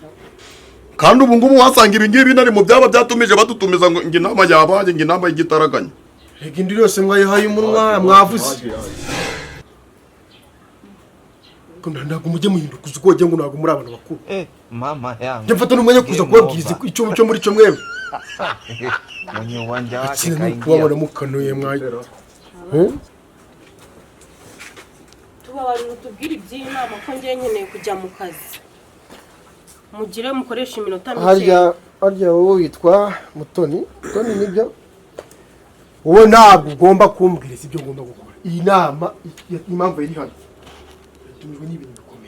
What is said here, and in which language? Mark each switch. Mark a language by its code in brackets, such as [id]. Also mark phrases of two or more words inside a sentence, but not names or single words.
[rw] kandi ubu ngubu wasanga ibi ngibi nari mu byaba byatumije badutumiza ngo inama yabaye ngo inama y'igitaraganya reka indi yose mwayihaye umunwa mwavuze kandi ntabwo mujye muhinduka uzi ko wagira ngo ntabwo muri abantu bakuru [sw] mama yangu [rw] njye mfata n'umwanya kuza kubabwiriza icyo muri cyo mwebwe [sw] mwenye uwanja wake [rw] ikintu ni ukubabona mukanuye mwayi tubabarira utubwire iby'inama ko ngiye nkeneye kujya mu kazi mugire mukoresha iminota mike harya wowe witwa Mutoni nibyo wowe ntabwo ugomba kumbwira ibyo ngomba gukora iyi nama impamvu iri hano tumijwe n'ibintu bikomeye